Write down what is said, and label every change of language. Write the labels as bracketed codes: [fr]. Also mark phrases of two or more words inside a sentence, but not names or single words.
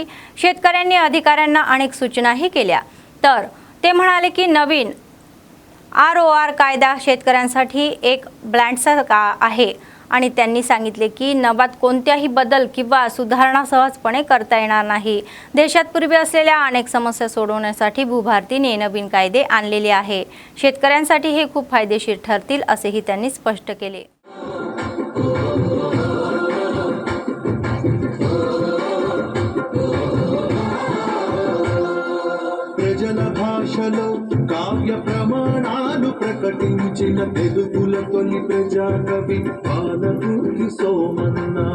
[mr] शेतकऱ्यांनी अधिकाऱ्यांना अनेक सूचनाही केल्या. तर ते म्हणाले की नवीन ROR कायदा शेतकऱ्यांसाठी एक ब्लँडसारखा आहे आणि त्यांनी सांगितले की नबात कोणत्याही बदल किंवा सुधारणा सहजपणे करता येणार नाही. देशात पूर्वी असलेल्या अनेक समस्या सोडवण्यासाठी भूभारतीने नवीन कायदे आणलेले आहे. शेतकऱ्यांसाठी हे खूप फायदेशीर ठरतील असेही त्यांनी स्पष्ट केले. [te] భాషలో కావ్య ప్రమాణాలు ప్రకటించిన తెలుగుల తొలి ప్రజాకవి పాలకూరి సోమన్న.